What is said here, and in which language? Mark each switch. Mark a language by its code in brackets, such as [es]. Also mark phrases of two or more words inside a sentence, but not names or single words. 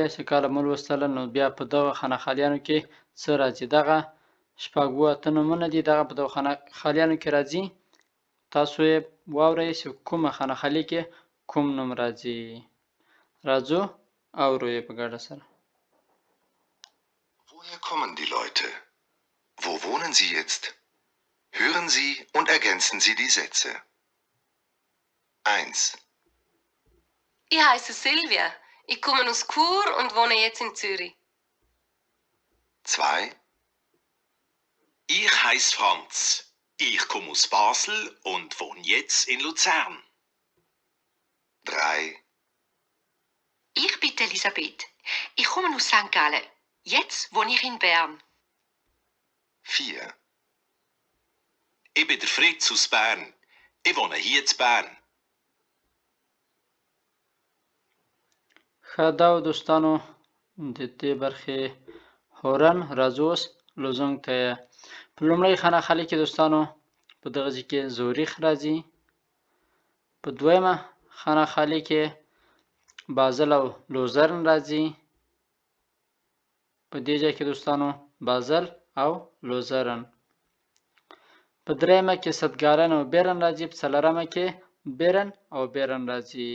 [ps] چې کله مو لوستله نو بیا په دغه خانخالیانو کې څه راځي؟ دغه شپږ اووه اته نومونه دي، دغه په دغه خانخالیانو کې راځي. تاسو یې واورئ چې کومه خانخالي کې کوم نوم راځي. راځو اورو یې په ګډه سره. [de] Woher kommen die Leute? Wo wohnen sie jetzt? Hören Sie und ergänzen Sie die Sätze. 1. Ich heiße Silvia. Ich komme aus Chur und wohne jetzt in Zürich. 2. Ich heiße Franz. Ich komme aus Basel und wohne jetzt in Luzern. 3. Ich bin Elisabeth. Ich komme aus St. Gallen. Jetzt wohne ich in Bern. 4. Ich bin der Fritz aus Bern. Ich wohne hier in Bern. [ps] ښه دا و دوستانو د دې برخې هورن. راځو اوس لزونګ ته. په لومړۍ خانخالي کې دوستانو په دغه ځای کې زوریخ راځي، په دویمه خانخالي کې بازل او لوزرن راځي، په دې ځای کې دوستانو بازل او لوزرن، په دریمه کې سدګالن او بیرن راځي، په څلورمه کې بیرن او بیرن راځي.